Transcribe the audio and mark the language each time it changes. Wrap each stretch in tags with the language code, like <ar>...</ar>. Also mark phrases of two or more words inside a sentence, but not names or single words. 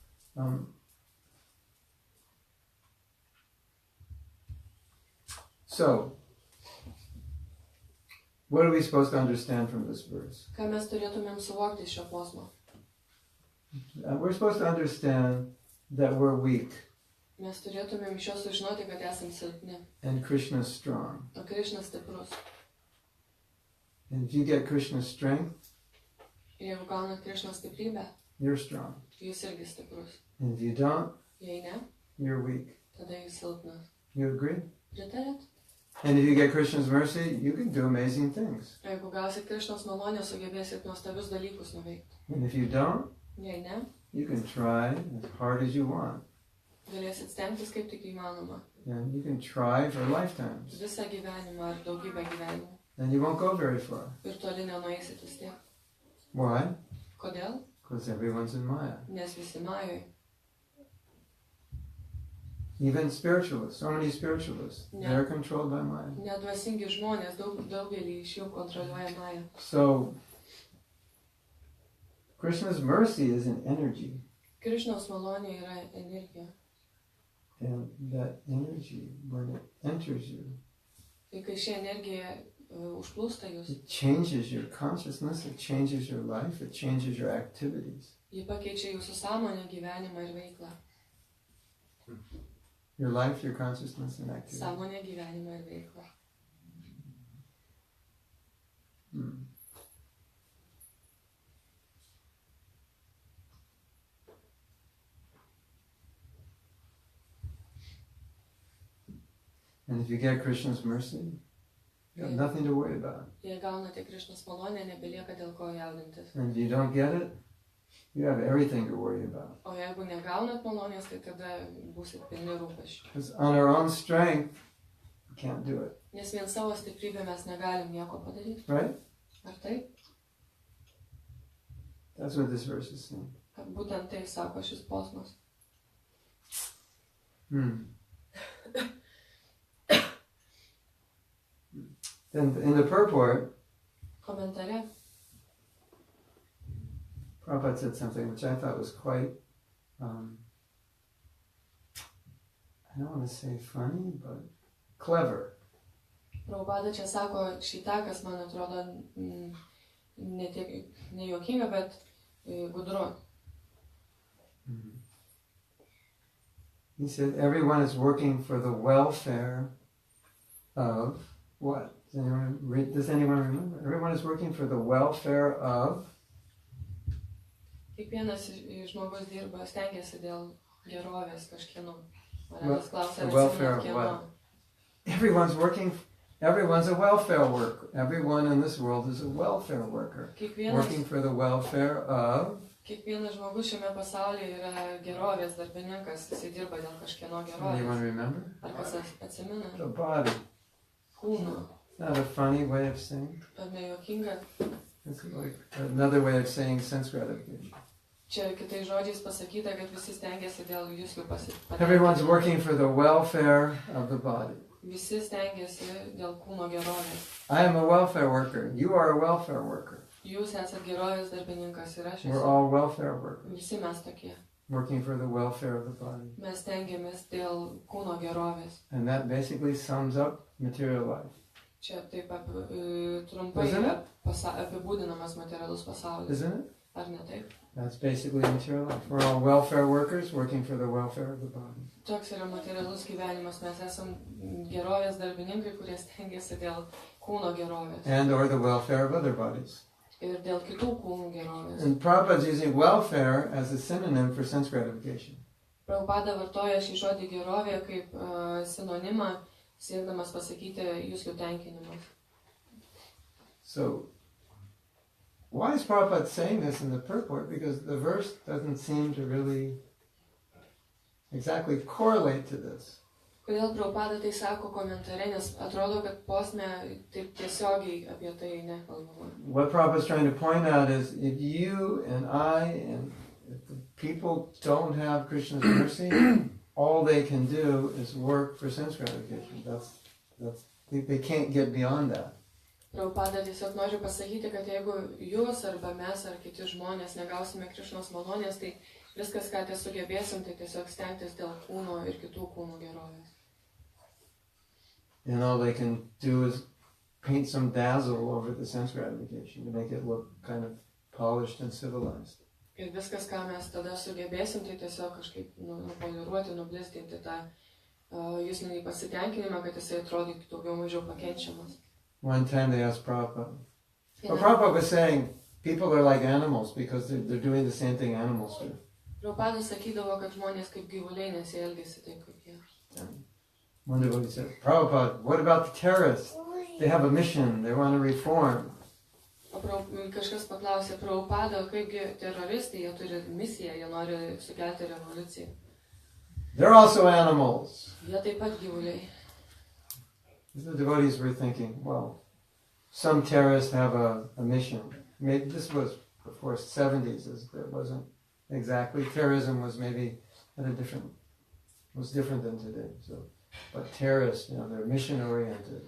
<en>So, what are we supposed to understand from this verse?</en> <lt>Ką mes turėtumėm suvokti iš šio posmo?</lt> <en>We're supposed to understand that we're weak</en> <lt>Mes turėtumėm iš jo sužinoti, kad esam silpni,</lt> <en>and Krishna's strong.</en> <lt>o Krishnas stiprus.</lt> <en>And if you get Krishna's strength,</en> <lt>Ir jeigu gaunat Krishnos stiprybę,</lt> <en>you're strong.</en> <lt>jūs irgi stiprus.</lt> <en>And if you don't,</en> <lt>Jei ne,</lt> <en>you're weak.</en> <lt>tada jūs silpnas.</lt> <en>You agree?</en> <lt>Pritarėt?</lt> <en>And if you get Krishna's mercy, you can do amazing things.</en> <lt>O jeigu gausit Krishnos malonę, sugebėsit nuostabius dalykus nuveikti.</lt> <en>And if you don't,</en> <lt>Jei ne,</lt> <en>you can try as hard as you want.</en> <lt>galėsit stengtis kaip tik įmanoma.</lt> <en>And you can try for lifetimes.</en> <lt>Visą gyvenimą ar daugybę gyvenimų.</lt> <en>And you won't go very far.</en> <lt>Ir toli nenueisit vis tiek.</lt> <en>Why?</en> <lt>Kodėl?</lt> <en>Because everyone's in Maya.</en> <lt>Nes visi Majoj.</lt> <en>Even spiritualists, so many spiritualists, Yeah. they're controlled by Maya.</en> <lt>Nedvasingi žmonės, daugelį iš jų kontroliuoja Maja.</lt> <en>So, Krishna's mercy is an energy.</en> <lt>Krishnos malonė yra energija.</lt> <en>And that energy, when it enters you,</en> <lt>Tai kai ši energija užplūsta jūs,</lt> <en>it changes your consciousness, it changes your life, it changes your activities.</en> <lt>ji pakeičia jūsų sąmonę, gyvenimą ir veiklą.</lt> <en>Your life, your consciousness, and activity.</en> <lt>Sąmonę, gyvenimą ir veiklą.</lt> <en>And if you get Krishna's mercy, you have nothing to worry about.</en> <lt>Jei gaunate Krishnos malonę, nebelieka dėl ko jaudintis.</lt> <en>And if you don't get it, you have everything to worry about.</en> <lt>O jeigu negaunat malonės, tai tada būsit pilni rūpesčių.</lt> <en>Because on our own strength, we can't do it.</en> <lt>Nes vien savo stiprybę mes negalim nieko padaryti.</lt> <en>Right?</en> <lt>Ar taip?</lt> <en>That's what this verse is saying.</en> <lt>Būtent tai sako šis posmas.</lt> <en>Then in the purport,</en> <lt>Komentare</lt> <en>Prabhupada said something which I thought was quite, I don't want to say funny, but clever.</en> <lt>Prabhupada čia sako šitą, kas man atrodo ne juokinga, bet gudru.</lt> <en>He said, everyone is working for the welfare of what? Does anyone remember? Everyone is working for the welfare of?</en> <lt>Kiekvienas žmogus dirba, stengiasi dėl gerovės kažkieno. Manęs klausia,</lt> <en>The welfare of</en> <lt>kieno.</lt> <en>what? Everyone's a welfare worker. Everyone in this world is a welfare worker. Working for the welfare of?</en> <lt>Kiekvienas žmogus šiame pasaulyje yra gerovės darbininkas, jisai dirba dėl kažkieno gerovės.</lt> <en>Anyone remember?</en> <lt>Ar kas atsimena?</lt> <en>The body.</en> <lt>kūnu.</lt> <en>Not a funny way of saying.</en> <lt>Ar nejuokinga?</lt> <en>It's like another way of saying sense gratification.</en> <lt>Čia kitais žodžiais pasakyta, kad visi stengiasi dėl jūsų</lt> <en>Everyone's working for the welfare of the body.</en> <lt>Visi stengiasi dėl kūno gerovės.</lt> <en>I am a welfare worker. You are a welfare worker.</en> <lt>Jūs esate gerovės darbininkas ir aš</lt> <en>We're</en> <lt>esu.</lt> <en>all welfare workers,</en> <lt>Visi mes tokie.</lt> <en>working for the welfare of the body.</en> <lt>Mes stengiamės dėl kūno gerovės.</lt> <en>And that basically sums up material life.</en> <lt>Čia taip trumpai</lt> <en>Isn't</en> <lt>yra</lt> <en>it?</en> <lt>apibūdinamas materialus pasaulis.</lt> <en>Isn't it?</en> <lt>Ar ne taip?</lt> <en>That's basically material life. We're all welfare workers working for the welfare of the body.</en> <lt>Toks yra materialus gyvenimas. Mes esam gerovės darbininkai, kurie stengiasi dėl kūno gerovės.</lt> <en>And or the welfare of other bodies.</en> <lt>Ir dėl kitų kūnų gerovės.</lt> <en>And Prabhupada's using welfare as a synonym for sense gratification.</en> <lt>Prabhupada vartoja šį žodį gerovė kaip sinonimą, siekdamas pasakyti jūsų tenkinimas.</lt> <en>So, why is Prabhupada saying this in the purport? Because the verse doesn't seem to really exactly correlate to this.</en> <lt>Kodėl Prabhupada tai sako komentare, nes atrodo, kad posme taip tiesiogiai apie tai nekalbama.</lt> <en>What Prabhupada's trying to point out is if you and I and if the people don't have Krishna's mercy, all they can do is work for sense gratification. They can't get beyond that.</en> <lt>Prabhupada tiesiog nori pasakyti, kad jeigu jūs arba mes ar kiti žmonės negausime Krišnos malonės, tai viskas, ką tie sugebėsim, tai tiesiog stengtis dėl kūno ir kitų kūnų gerovės.</lt> <en>And all they can do is paint some dazzle over the sense gratification to make it look kind of polished and civilized.</en> <lt>Ir viskas, ką mes tada sugebėsim, tai tiesiog kažkaip nupoliruoti, nublizginti tą juslinį pasitenkinimą, kad jisai atrodytų daugiau mažiau pakenčiamas.</lt> <en>One time they asked Prabhupada. Well, Prabhupada was saying people are like animals because they're doing the same thing animals do.</en> <lt>Prabhupada sakydavo, kad žmonės kaip gyvuliai, nes jie elgiasi taip, kaip jie.</lt> <en>One devotee said, Prabhupada, what about the terrorists? They have a mission, they want to reform.</en> <lt>O kažkas paklausė Prabhupada, kaipgi teroristai, jie turi misiją, jie nori sukelti revoliuciją.</lt> <en>They're also animals.</en> <lt>Jie taip pat gyvuliai.</lt> <en>The devotees were thinking, well, some terrorists have a mission. Maybe this was before 70s, it wasn't exactly. Terrorism was maybe was different than today. So, but terrorists, they're mission oriented.</en>